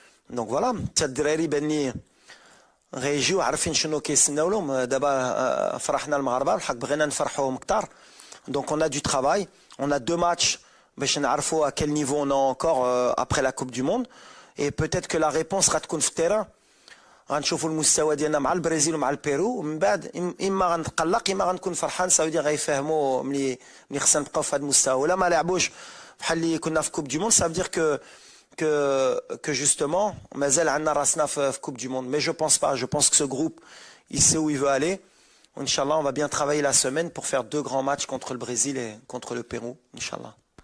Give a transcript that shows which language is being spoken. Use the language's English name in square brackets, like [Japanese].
[French] Donc voilà, [Arabic] الدراري باني غيجيو عارفين شنو كيسناو لهم. دابا فرحنا المغاربه والحق بغينا نفرحوهم كثار. [French] Donc on a du travail, on a 2 matchs [Arabic] باش نعرفوا [French] à quel niveau on est encore après la Coupe du Monde, et peut-être que la réponse [Arabic] غتكون في التيران. غنشوفوا المستوى ديالنا مع البرازيل ومع البيرو, ومن بعد اما غنتقلق اما غنكون فرحان. ساودي غيفهموا ملي خصنا نبقاو في هذا المستوى. ولا ما لعبوش بحال اللي كنا في كوب دي موند, [French] ça veut dire que justement [Arabic] مازال عندنا راسنا في كوب دي موند. [French] Mais je pense pas, je pense que ce groupe il sait où il veut aller. Inch'Allah, on va bien travailler la semaine pour faire 2 grands matchs contre le Brésil et contre le Pérou, Inch'Allah.